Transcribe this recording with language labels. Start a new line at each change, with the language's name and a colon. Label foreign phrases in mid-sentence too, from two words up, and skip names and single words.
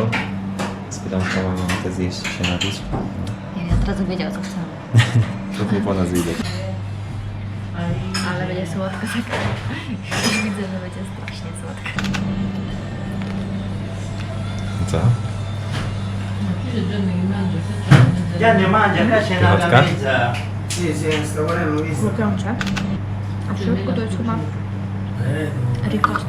Polish: Spytał, co mamy ochotę zjeść i się napić. Ja od razu wiedział, co chcemy. To nie po nas widać. Ale będzie słodko, tak. Już widzę, że będzie strasznie słodko. Co?
Italian: Già ne mangia, qua c'è una
Polish: Vodka?
Italian: mezza. Sì, sì, sto volendo visto.
Polish: Chrupiące. A w środku to jest chyba ricotta.